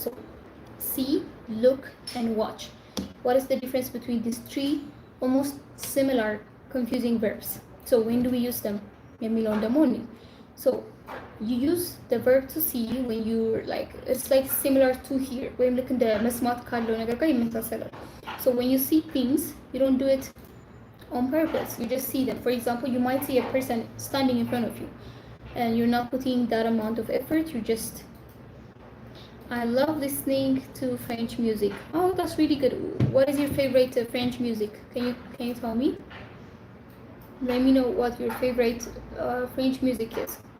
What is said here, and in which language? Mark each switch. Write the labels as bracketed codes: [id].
[en] So see, look, and watch. What is the difference between these three almost similar confusing verbs? So when do we use them? On the morning. So you use the verb to see when you're like, it's like similar to hear. When look in the [am] መስማት ካለው ነገር ጋር ይመሳሰላል. [en] So when you see things, you don't do it on purpose. You just see them. For example, you might see a person standing in front of you, and you're not putting that amount of effort. You just, I love listening to French music. Oh, that's really good. What is your favorite French music? Can you tell me? Let me know what your favorite French music is.